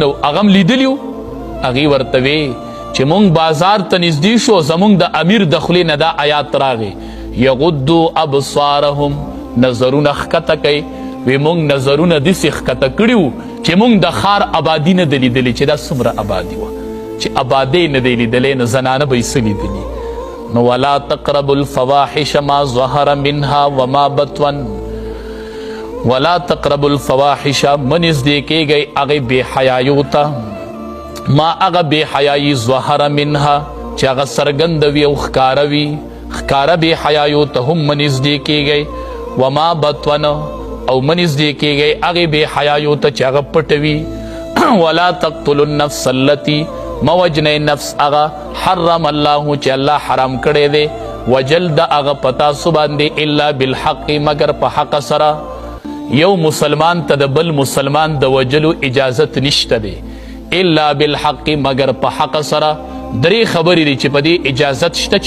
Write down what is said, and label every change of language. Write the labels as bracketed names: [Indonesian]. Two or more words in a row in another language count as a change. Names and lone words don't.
[Pashto] هغه هم لیدلي وو هغې ورته وی چې مونږ بازار ته نږدې شو زمونږ د امیر د خولې نه دا آیات راغی [Arabic] یغضوا ابصارهم [Pashto] نظرونه ښکته کوي وی مونږ نظرونه داسې ښکته کړي وو چې مونږ د ښار آبادي نه ده لیدلې چې دا څومره آبادي وه چې آبادۍ نه دی لیدلی نو زنانه به یې څه لیدلي نو [Arabic] ولا تقربوا الفواحش ما ظهر منها وما بطن ولا تقربوا الفواحش [Pashto] من نږدې کېږئ هغې بې حیایو ته ما هغه بې حیایي [Arabic] ظهر منها [Pashto] چې هغه څرګنده وي او ښکاره وي ښکاره بې حیایو ته هم مه نږدې کېږئ [Arabic] وما بطن [Pashto] او مه نږدې کېږئ هغې بې حیایو ته چې هغه پټه وي [Arabic] ولا تقتلوا النفس التي [Pashto] مه وجنئ نفس هغه [Arabic] حرم الله [Pashto] چې الله حرام کړی دی وجل د هغه په تاسو باندې [Arabic] الا بالحق [Pashto] مگر په حق سره یو مسلمان ته د بل مسلمان د وجلو اجازت نشته دی [Arabic] الا بالحق [Pashto] مگر په حق سره درې خبرې دي چې په دې اجازت شته چې